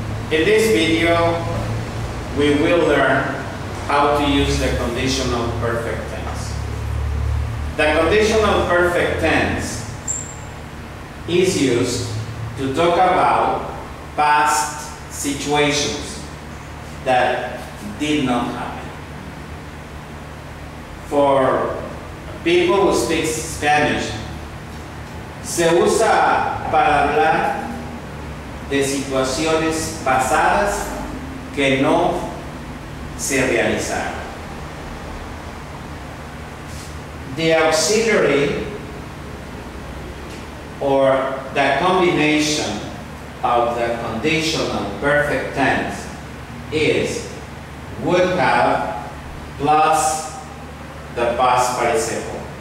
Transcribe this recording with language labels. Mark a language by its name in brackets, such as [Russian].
[English] In this video, we will learn how to use the conditional perfect tense. The conditional perfect tense is used to talk about past situations that did not happen. For people who speak Spanish, [Spanish] se usa para hablar de situaciones pasadas que no se realizaron. [English] The auxiliary or the combination of the conditional perfect tense is would have plus the past participle.